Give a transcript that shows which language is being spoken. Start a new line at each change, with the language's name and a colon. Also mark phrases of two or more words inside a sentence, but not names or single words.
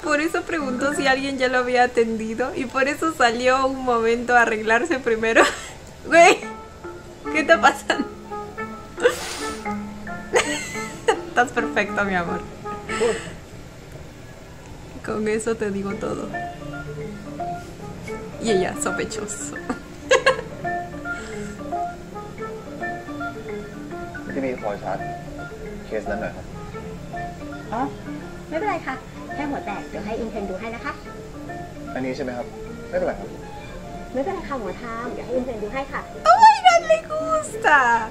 Spanish: Por eso preguntó si alguien ya lo había atendido. Y por eso salió un momento a arreglarse primero. Güey, ¿qué está pasando? Estás perfecto, mi amor. Con eso te digo todo. Y ella, sospechoso.
Thai: ที่มีคอยชาร์จเคสนั้นหน่อยครับ อ๋อ ไม่เป็นไรค่ะ แค่หัวแตก เดี๋ยวให้อินเทอร์นดูให้นะคะ อันนี้ใช่ไหมครับ ไม่เป็นไรครับ ไม่เป็นไรค่ะหมอทาม เดี๋ยวให้อินเทอร์นดูให้ค่ะ
English: ¡Oh my god,
Spanish: le gusta!